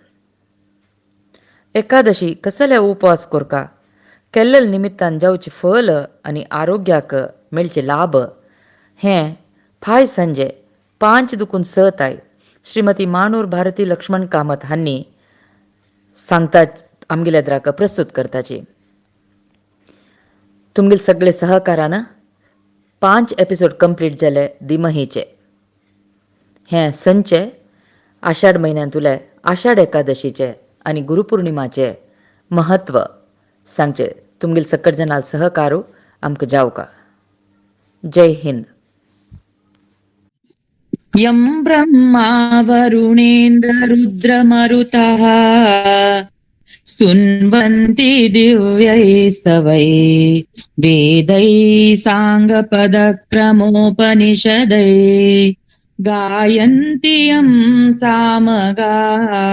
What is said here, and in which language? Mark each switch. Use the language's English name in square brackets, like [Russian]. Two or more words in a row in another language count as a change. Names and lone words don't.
[Konkani] एकादशी कसले उपवास कोरका, केल्लेल निमित्तान जावचे फल आनी आरोग्याक मेळचे लाभ हें फाय सांजे 5:06 श्रीमती माणूर भारती लक्ष्मण कामत हांणी सांगता आमगेल्या द्राक प्रस्तुत करताची. तुमगेल सगळे सहकारान 5 [English] episode complete [Konkani] जाले दिमहीचे. हें संचे आषाढ म्हयन्यांतुले आषाढ एकादशीचे आनी गुरुपौर्णिमाचे महत्व सांगचे तुमगेल सकट जनाल सहकारू आमकां जावका. [Hindi] जय हिंद. [Sanskrit] यं ब्रह्मा वरुणेन्द्र रुद्रमरुतः स्तुन्वन्ति दिव्यैस्तवै वेदैः साङ्गपदक्रमोपनिषदै गायन्ति यं सामगाः